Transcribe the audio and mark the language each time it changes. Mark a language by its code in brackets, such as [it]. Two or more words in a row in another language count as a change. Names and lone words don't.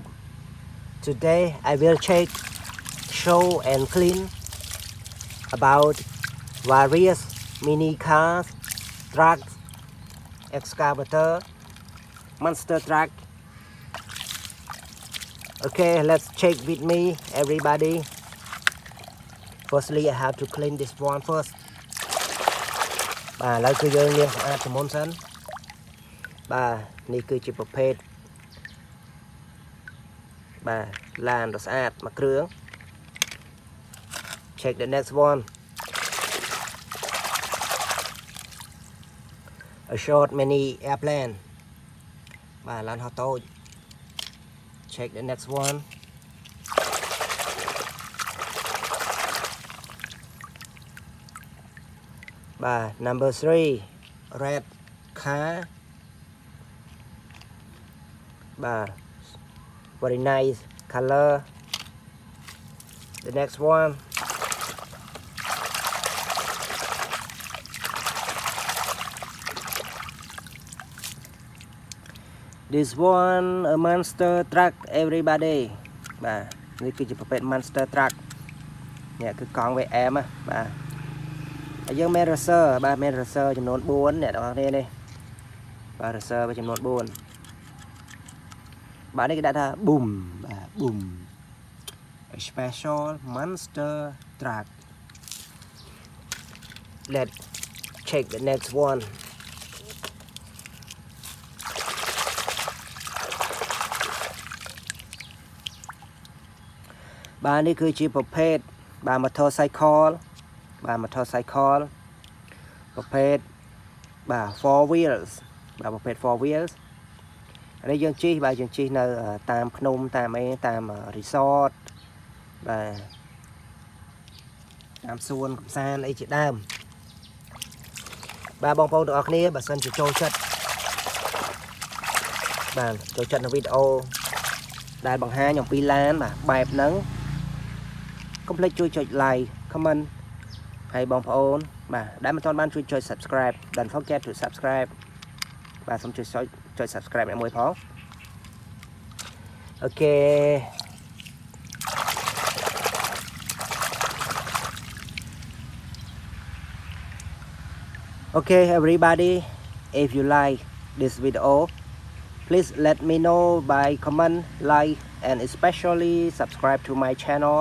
[en] Today I will check, show and clean about various mini cars, trucks, excavator, monster truck. Okay, let's check with me everybody. Firstly I have to clean this one first. [km] แล้วគឺយើងលាងសម្អាតជាមុនសិននេះគឺជាប្រភេទឡានដ៏ស្អាតមួយគ្រឿង [en] Check the next one. A short mini airplane. [km] ឡានហោះតូច [en] Check the next one. Number 3, red car. Very nice color. The next one. This one a monster truck everybody. [km] នេះគឺជាប្រភេទ [en] monster truck [km] នេះគឺកង់ VM យើងមាន racer មាន racer ចំនួន 4 អ្នកទាំងអស់គ្នានេះ racer ចំនួន 4 នេះគេដាក់ថា [en] boom boom a special monster truck. Let's check the next one. [km] នេះគឺជាប្រភេទ motorcycle. motorcycle ប្រភេទ [en] four wheels [km] ប្រភេទ [en] four wheels [km] នេះយើងជិះយើងជិះនៅតាមភ្នំតាមតាម resort តាមសួនកំសាន្តអីជាដើម បងប្អូនទាំងអស់គ្នាបើសិនជាចូលចិត្តចូលចិត្តនៅវីដេអូដែលបង្ហាញអំពីឡានបែបហ្នឹង កុំភ្លេចជួយចុច [en] like comment [km] ហើយបងប្អូនដែលមិនទាន់បានជួយចុច subscribe [en] don't forget to subscribe [km] សូមជួយចុច subscribe អ្នកមួយផង Okay. [en] Okay everybody, if you like this video, please let me know by comment, like and especially subscribe to my channel.